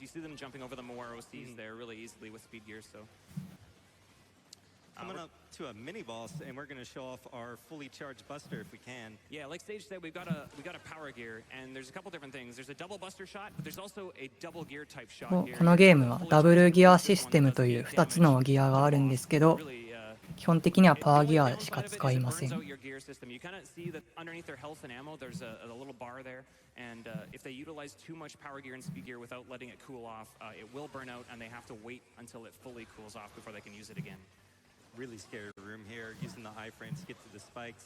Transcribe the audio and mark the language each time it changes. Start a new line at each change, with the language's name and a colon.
English: You see them jumping over the more OCs there really easily with speed gear, so. Coming up to a mini boss, and we're going to show off our fully charged buster if we can. Yeah, like Sage said, we got a power gear, and there's a couple different things. There's a double buster shot, but there's also a double gear type shot here.
Japanese: このゲームはダブルギアシステムという2つのギアがあるんですけど、基本的にはパワーギアしか使いません。
English: You kind of see that underneath their health and ammo, there's a little bar there, and if they utilize too much power gear and speed gear without letting it cool off, it will burn out, and they have to wait until it fully cools off before they can use it again. Really scary room here, using the iframes to get to the spikes.